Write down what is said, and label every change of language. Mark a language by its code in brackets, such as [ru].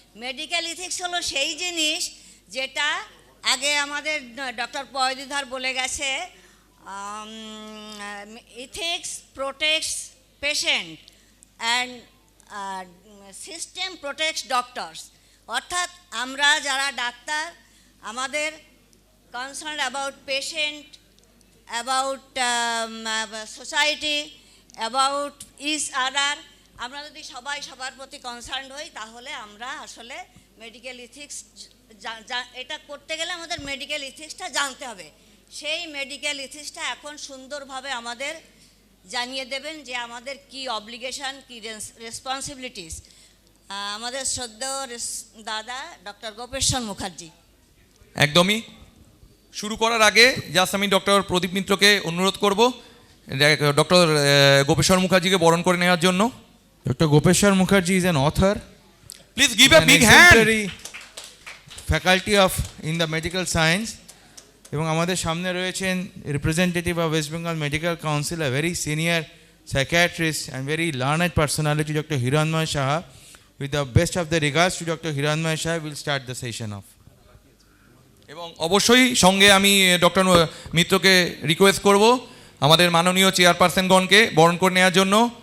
[bn] Medical ethics হলো সেই জিনিস যেটা আগে আমাদের ডক্টর পয়দি ধর বলে গেছে, [en] ethics protects patient and system protects doctors. [bn] অর্থাৎ আমরা যারা ডাক্তার আমাদের [en] concerned about patient, about society, about each other. [bn] আমরা যদি সবাই সবার প্রতি কনসার্নড হই তাহলে আমরা আসলে মেডিকেল ইথিক্স এটা করতে গেলে আমাদের মেডিকেল ইথিক্সটা জানতে হবে। সেই মেডিকেল ইথিক্সটা এখন সুন্দরভাবে আমাদের জানিয়ে দেবেন যে আমাদের কি অব্লিগেশন, কি রেসপন্সিবিলিটিস। আমাদের শ্রদ্ধেয় দাদা ডক্টর গোপেশ্বর মুখার্জি। একদমই শুরু করার আগে জাস্ট আমি ডক্টর প্রদীপ মিত্রকে অনুরোধ করব ডক্টর গোপেশ্বর মুখার্জিকে বরণ করে নেওয়ার জন্য। [en] Dr. Gopeshwar Mukherjee is an author. Please give a big hand. Faculty of in the medical science. [bn] এবং আমাদের সামনে রয়েছেন representative of West Bengal medical council, [en] a very senior psychiatrist and very learned personality, Dr. Hiranmay Saha. With the best of the regards to Dr. Hiranmay Saha, we'll start the session off. [bn] এবং অবশ্যই সঙ্গে আমি doctor মিত্রকে request করব আমাদের মাননীয় চেয়ারপারসনগণকে বরণ করে নেওয়ার জন্য।